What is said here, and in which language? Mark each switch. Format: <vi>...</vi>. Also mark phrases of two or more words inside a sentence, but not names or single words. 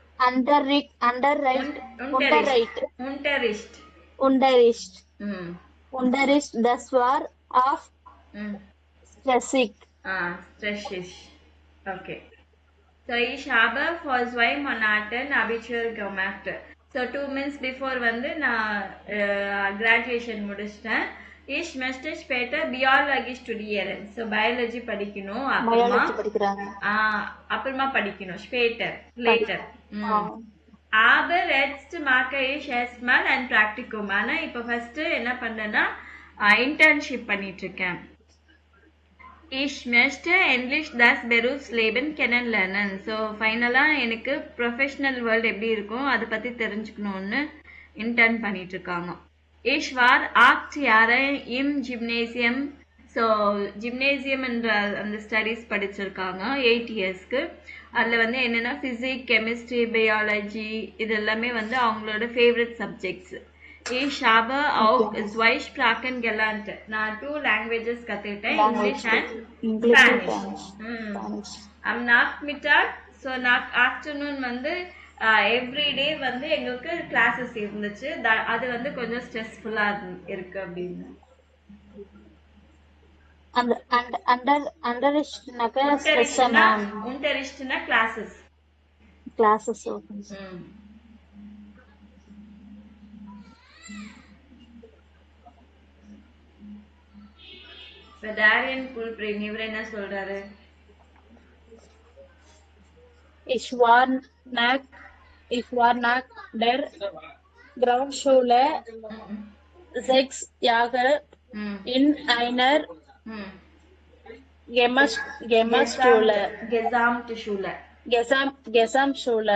<de>Unterricht. ம் Unterricht, das war auf ம் stressig. Stressig. Okay. So ich habe vor 2 Monaten Abitur gemacht.</de> <en>So 2 months before</en> <ta>வந்து நான் graduation முடிச்சிட்டேன்.</ta> <de>Ich möchte später Biologie studieren.</de> <ta>So biology படிக்கணும். Biology படிக்கிறாங்க. அப்புறமா படிக்கணும்.</ta> <en>later.</en> <de>Aber jetzt mache ich erstmal ein Praktikum.</de> <ta>ஆனா இப்போ first என்ன பண்ணேன்னா internship பண்ணிட்டு இருக்கேன்.</ta> <de>Ich möchte endlich das Berufsleben kennenlernen.</de> <ta>So ஃபைனலா எனக்கு</ta> <en>professional world</en> <ta>எப்படி இருக்கும் அதை பத்தி தெரிஞ்சுக்கணும்னு இன்டர்ன் பண்ணிட்டு இருக்காங்க.</ta> <de>Ich war 8 Jahre im Gymnasium.</de> <ta>ஸோ ஜிம்னேசியம் என்ற அந்த ஸ்டடீஸ் படிச்சிருக்காங்க 8 இயர்ஸ்க்கு. அதில் வந்து என்னென்னா</ta> <en>physics, chemistry, biology</en> <ta>இது எல்லாமே வந்து அவங்களோட</ta> <en>favourite subjects.</en> <de>Ich habe auch zwei Sprachen gelernt.</de> <ta>நான் 2 languages கத்துக்கிட்டேன்,</ta> <en>English and Spanish.</en> <de>am Nachmittag,</de> <en>so afternoon</en> <ta>வந்து எவ்ரிடே வந்து எங்களுக்கு கிளாஸஸ் இருந்துச்சு. அது வந்து கொஞ்சம் ஸ்ட்ரெஸ்ஃபுல்லாக இருக்கு அப்படின்னு. Unterrichtனா classes. இப்ப டாரியன் குல்பிரிங் இவர் என்ன சொல்றாரு?</ta> <de>Ich war nach der Grundschule 6 Jahre in einer Gesamtschule.</de>